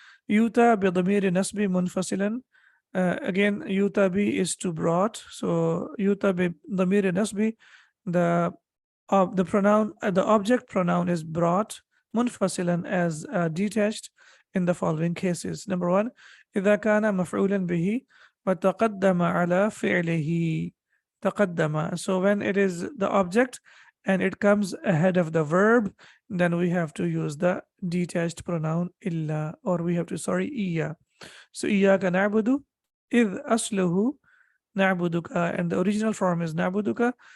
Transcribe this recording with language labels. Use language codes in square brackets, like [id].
[ar] Yuta bi dhamiri nasbi munfasilan. [en] Again, [ar] yuta bi [en] is to brought. So [ar] yuta bi dhamiri nasbi, [en] the the pronoun, the object pronoun is brought munfasilan as detached in the following cases. Number 1, [ar] إذا كان مفعولا به وتقدم على فعله. تقدم. [en] So when it is the object and it comes ahead of the verb, then we have to use the detached pronoun illa, or we have to, sorry, iya. So [ar] إياك نعبد إذ أصله na'buduka, [en] and the original form is na'buduka.